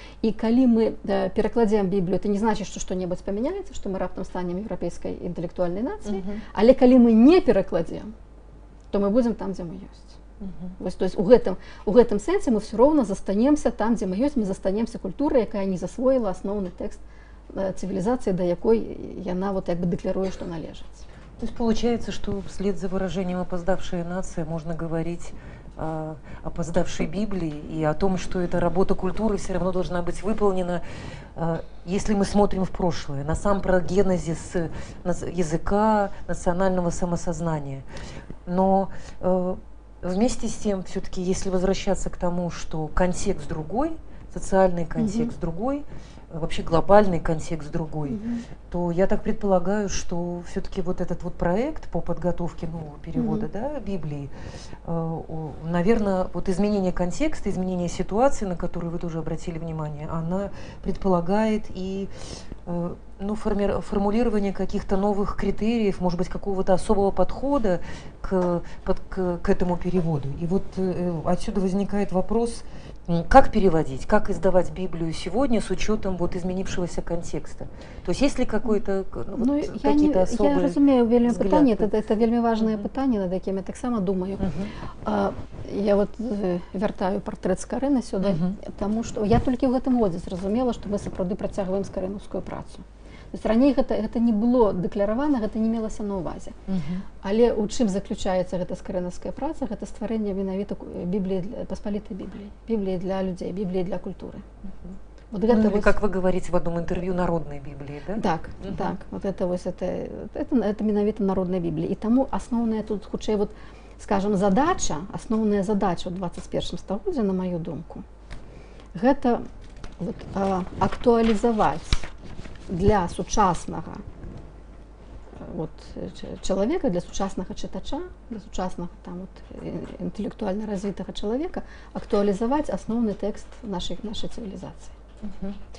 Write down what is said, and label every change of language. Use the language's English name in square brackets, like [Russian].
[Belarusian] І калі мы перакладзем Біблію, это не значыць, што што-небудзь памяняецца, што мы раптам станем еўрапейскай інтэлектуальнай нацыяй, але калі мы не перакладзем, то мы будзем там, дзе мы ёсць. Вось, [Russian] то есть [Belarusian] у гэтым сэнсе мы все роўна застанемся там, дзе мы ёсць, мы застанемся культурай, якая не засвоіла асноўны тэкст цывілізацыі, да якой яна вот як бы дэкларуе, што належыць. [Russian] То есть получается, что вслед за выражением «опоздавшая нация» можно говорить о опоздавшей Библии и о том, что эта работа культуры все равно должна быть выполнена, если мы смотрим в прошлое, на сам прогенезис языка, национального самосознания. Но вместе с тем, все-таки, если возвращаться к тому, что контекст другой, социальный контекст другой, вообще глобальный контекст другой, то я так предполагаю, что все-таки вот этот вот проект по подготовке нового перевода Библии, наверное, вот изменение контекста, изменение ситуации, на которую вы тоже обратили внимание, она предполагает и формулирование каких-то новых критериев, может быть, какого-то особого подхода к этому переводу. И вот отсюда возникает вопрос, как переводить, как издавать Библию сегодня с учетом вот изменившегося контекста? То есть есть ли какой-то какие-то особые... [Belarusian] Я разумею вельмі пытанне, это вельмі важнае пытанне, над якім я таксама думаю. Я вот вяртаю партрэт Скарыны сюды, таму што я толькі ў гэтым годзе зразумела, што мы сапраўды працягваем скарынаўскую працу. [Russian] То есть [Belarusian] раней гэта не было дэкларавана, гэта не мелася на ўвазе. Але у чым заключаецца гэта скарынаўская праца? Гэта стварэнне менавіта Бібліі, паспалітай Бібліі, Бібліі для людзей, Бібліі для культуры. Вот [Russian] это вот, как вы говорите в одном интервью, народной Библии, да? [Belarusian] Так. Вот это менавіта народная Біблія. І таму асноўная тут, хутчэй, вот, скажем, асноўная задача ў 21 стагоддзі, на маю думку, гэта вот, актуалізаваць для сучаснага вот, чалавека, для сучаснага чытача, для сучаснага там, вот, інтэлектуальна развітага чалавека актуалізаваць асноўны тэкст нашай цывілізацыі.